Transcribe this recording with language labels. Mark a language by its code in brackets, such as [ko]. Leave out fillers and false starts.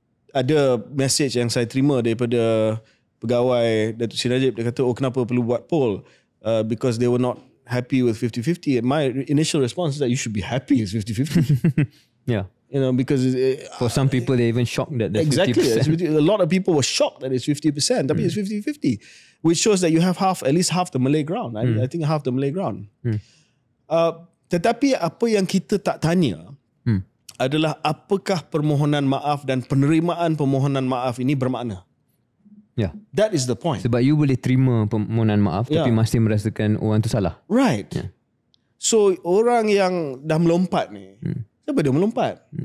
[ms] Ada message yang saya terima daripada pegawai Datuk Seri Najib. Dia kata, kenapa perlu buat poll? [en] Because they were not happy with 50-50. And my initial response is that you should be happy with 50-50. Yeah. You know, because for some people, they're even shocked that that's exactly 50%. A lot of people were shocked that it's 50%, [ms] tapi [en] it's 50-50, which shows that you have at least half the Malay ground. I think half the Malay ground. [ms] Tetapi apa yang kita tak tanya adalah apakah permohonan maaf dan penerimaan permohonan maaf ini bermakna. [en] Yeah. That is the point. [ms] Sebab you boleh terima permohonan maaf tapi masih merasakan orang tu salah. [en] Right. Yeah. [ms] So orang yang dah melompat ni, siapa dia melompat?